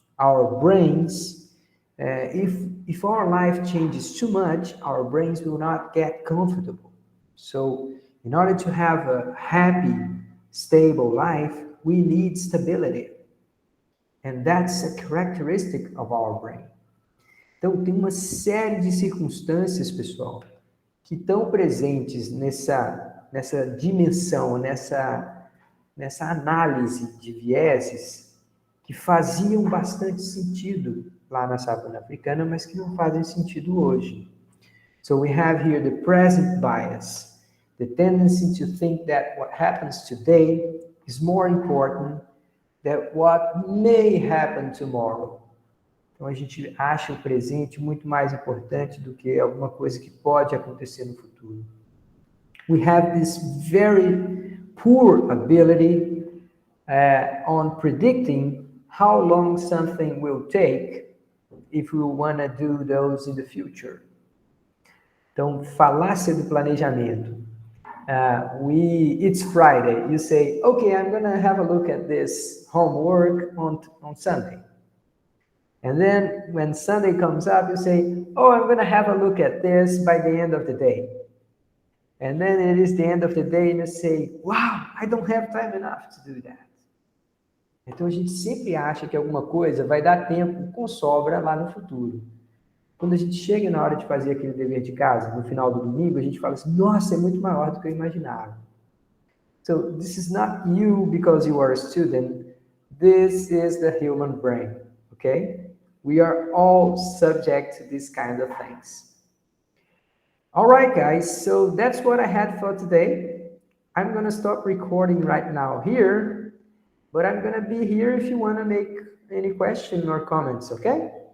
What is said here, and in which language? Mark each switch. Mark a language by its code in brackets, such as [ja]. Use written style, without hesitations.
[en] Our brains, if our life changes too much, our brains will not get comfortable. So in order to have a happy, stable life, we need stability. And that's a characteristic of our brain. [pt] Então, tem uma série de circunstâncias, pessoal, que estão presentes nessa dimensão, nessa análise de vieses, que faziam bastante sentido lá na savana africana, mas que não fazem sentido hoje. [en] So we have here the present bias, the tendency to think that what happens today is more important than what may happen tomorrow. [pt] Então a gente acha o presente muito mais importante do que alguma coisa que pode acontecer no futuro. [en] We have this very poor ability on predicting how long something will take if we want to do those in the future. [pt] Então, falácia do planejamento. [en] It's Friday. You say, okay, I'm going to have a look at this homework on Sunday. And then when Sunday comes up, you say, oh, I'm going to have a look at this by the end of the day. And then it is the end of the day and you say, wow, I don't have time enough to do that. [pt] Então, a gente sempre acha que alguma coisa vai dar tempo com sobra lá no futuro. Quando a gente chega na hora de fazer aquele dever de casa, no final do domingo, a gente fala assim, nossa, é muito maior do que eu imaginava. [en] So, this is not you because you are a student. This is the human brain, okay? We are all subject to these kind of things. All right, guys, so that's what I had for today. I'm going to stop recording right now here, but I'm going to be here if you want to make any question or comments, okay?